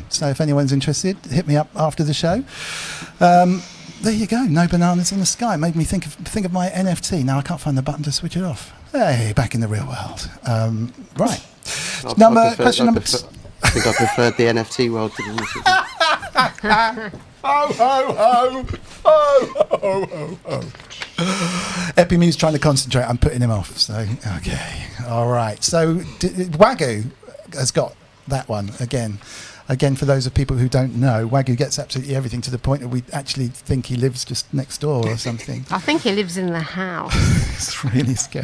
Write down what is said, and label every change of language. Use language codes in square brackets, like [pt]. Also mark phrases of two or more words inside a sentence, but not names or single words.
[en] So if anyone's interested, hit me up after the show. There you go. No bananas in the sky. Made me think of my NFT. Now I can't find the button to switch it off. Hey, back in the real world. Right. Question number. I think I preferred the NFT world to the music. Ho, ho, ho. Ho, ho, ho, ho. Epimew's trying to concentrate. I'm putting him off. So, okay. All right. So, Wagyu has got that one again. Again, for those of people who don't know, Wagyu gets absolutely everything to the point that we actually think he lives just next door or something. I think he lives in the house. It's really scary.